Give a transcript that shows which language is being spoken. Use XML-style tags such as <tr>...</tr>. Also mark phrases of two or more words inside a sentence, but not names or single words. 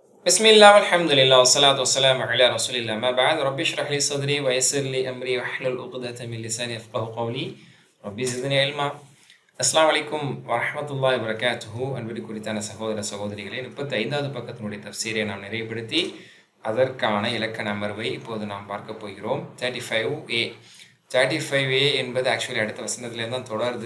<ar>بسم الله والحمد لله والصلاة والسلام على رسول الله ما بعد ربي اشرح لي صدري ويسر لي أمري واحلل عقدة من لساني يفقهوا قولي ربي زدني علما. السلام عليكم ورحمة الله وبركاته.</ar> <ta>அன்பிற்கு குறித்தான சகோதர சகோதரிகளே, 35வது பக்கத்தினுடைய தஃப்சீரை நாம் நிறைவுபடுத்தி அதற்கான இலக்கண அமர்வை இப்போது நாம் பார்க்க போகிறோம். 35A 35A என்பது ஆக்சுவலி அடுத்த வசனத்துலேருந்து தான் தொடருது.</ta>